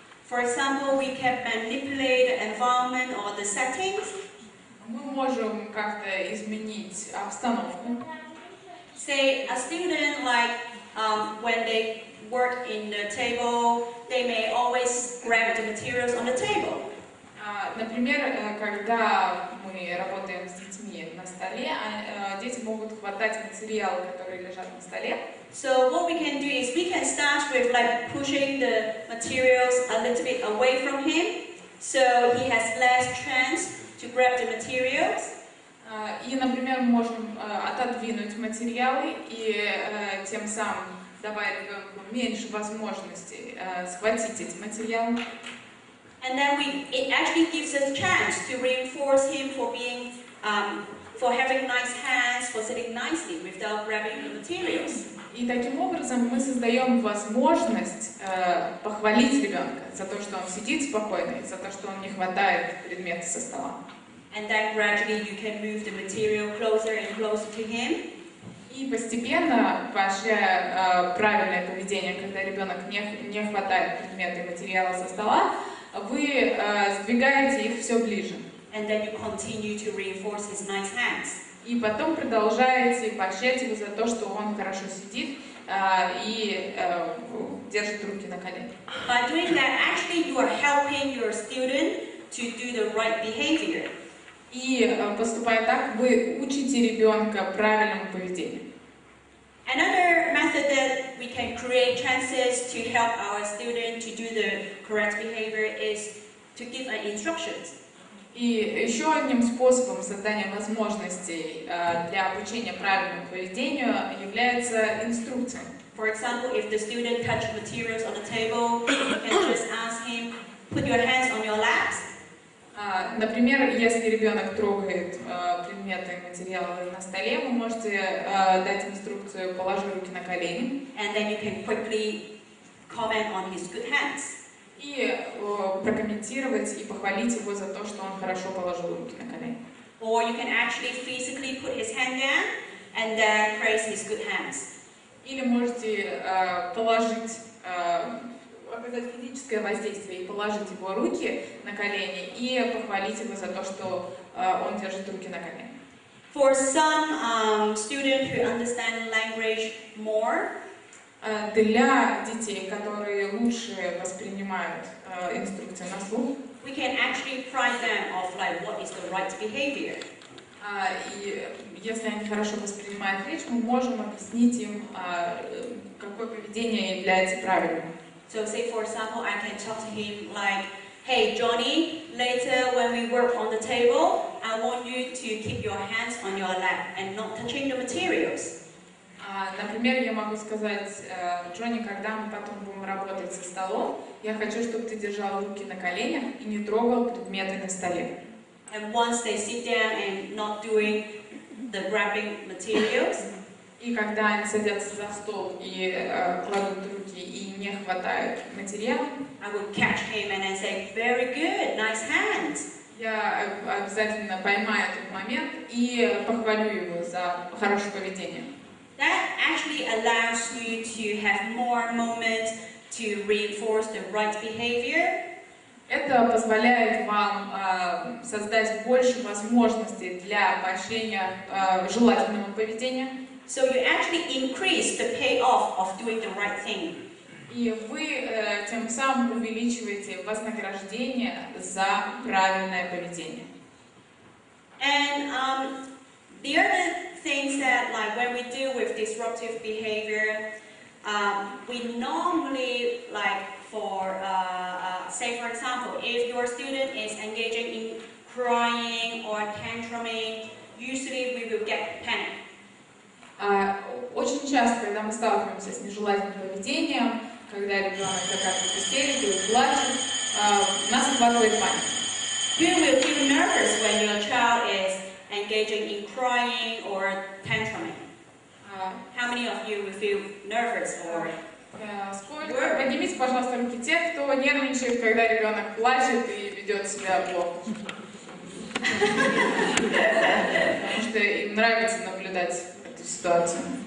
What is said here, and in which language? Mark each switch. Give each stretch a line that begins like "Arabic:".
English: For example, we can manipulate the environment or the settings.
Russian: Мы можем как-то изменить обстановку.
English: Say a student when they work in the table, they may always grab the materials on the table.
Russian: Например, когда мы работаем с детьми на столе, дети могут хватать материалы, которые лежат на столе.
English: So what we can do is we can start with pushing the materials a little bit away from him, so he has less chance to grab the materials.
Russian: И, например, мы можем отодвинуть материалы и тем самым давая ребенку меньше возможностей схватить эти материалы.
English: And then it actually gives us a chance to reinforce him for having nice hands, for sitting nicely without grabbing the materials.
Russian: И таким образом мы создаем возможность похвалить ребенка за то, что он сидит спокойно, за то, что он не хватает предметы со стола.
English: And then gradually you can move the material closer and closer to him.
Russian: И постепенно, поощряя правильное поведение, когда ребенок не хватает предметы и материала со стола, вы сдвигаете их все ближе.
English: And then you continue to reinforce his nice hands.
Russian: И потом продолжаете поощрять его за то, что он хорошо сидит и держит руки на коленях.
English: By doing that, actually you are helping your student to do the right behavior.
Russian: И поступая так, вы учите ребенка правильному поведению.
English: Another method that we can create chances to help our student to do the correct behavior is to give instructions.
Russian: И еще одним способом создания возможностей для обучения правильному поведению является инструкция.
English: For example, if the student touches materials on the table, you can just ask him, put your hands on your laps.
Russian: Например, если ребенок трогает предметы и материалы на столе, вы можете дать инструкцию «положи руки на колени».
English: And then you can quickly comment on his good hands.
Russian: И прокомментировать и похвалить его за то, что он хорошо положил руки на колени.
English: Or you can actually physically put his hand down and then praise his good hands.
Russian: Или можете положить, оказать физическое воздействие и положить его руки на колени и похвалить его за то, что он держит руки на коленях.
English: For some students who understand language more,
Russian: для детей, которые лучше воспринимают инструкции на слух,
English: we can actually prize them of like what is the right behavior.
Russian: И если они хорошо воспринимают речь, мы можем объяснить им, какое поведение является правильным.
English: So say for example, I can talk to him like, hey Johnny, later when we work on the table, I want you to keep your hands on your lap and not touching the materials.
Russian: Например, я могу сказать, Джонни, когда мы потом будем работать со столом, я хочу, чтобы ты держал руки на коленях и не трогал предметы на столе.
English: And once they sit down and not doing the grabbing materials,
Russian: и когда они садятся за стол и кладут руки и не хватают материал,
English: I will catch him and then say, very good, nice hands.
Russian: Я обязательно поймаю этот момент и похвалю его за хорошее поведение.
English: That actually allows you to have more moments to reinforce the right behavior.
Russian: Это позволяет вам создать больше возможностей для поощрения желательного поведения.
English: So you actually increase the payoff of doing the right thing.
Russian: И вы тем самым увеличиваете вознаграждение за правильное поведение.
English: And the other things that, like when we deal with disruptive behavior, we normally, like for, say for example, if your student is engaging in crying or tantruming, usually we will get panic.
Russian: Очень часто, когда мы сталкиваемся с нежелательным поведением, когда ребенок закатывает истерику и плачет, нас охватывает паника.
English: You will feel nervous when your child is engaging in crying or tantruming. How many of you will feel nervous or?
Russian: Сколько? Поднимите, пожалуйста, руки те, кто нервничает, когда ребенок плачет и ведет себя плохо. Потому что им нравится наблюдать эту ситуацию.